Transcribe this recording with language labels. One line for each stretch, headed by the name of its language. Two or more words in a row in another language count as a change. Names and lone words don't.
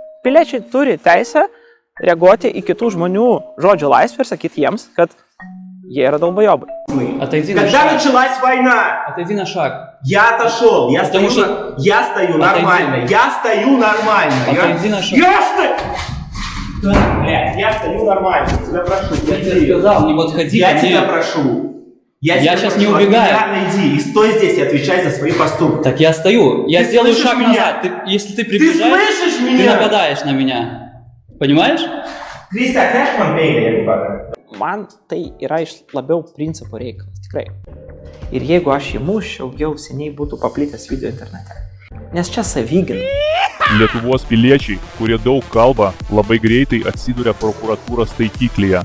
Lithuanian: piliečiai turi teisę reaguoti į kitų žmonių žodžio laisvę ir sakyti jiems, kad jie yra долбоёбы.
Russian: Отойди на Когда шаг. началась война? Отойди на шаг. Я отошел, я Потому стою, что- я стою нормально, я стою нормально. Отойди на шаг. Я стою... Блядь, я стою нормально, тебя прошу, Я тебе сказал, не подходи я ко мне. тебя прошу. Я тебя сейчас прошу, не убегаю. от меня иди и стой здесь и отвечай за свои поступки. Так я стою. Я Ты сделаю слышишь шаг меня? назад. Если ты Ты приближаешь, слышишь ты меня? нападаешь на меня. Понимаешь?
Lithuanian: Kristija, atnešk man peilį, jeigu ką. Man tai yra iš labiau principo reikalas, tikrai. Ir jeigu aš jį muščiau, jau seniai būtų paplitęs video internete. Nes čia savygyna. Lietuvos piliečiai, kurie daug kalba, labai greitai atsiduria prokuratūros taikiklyje.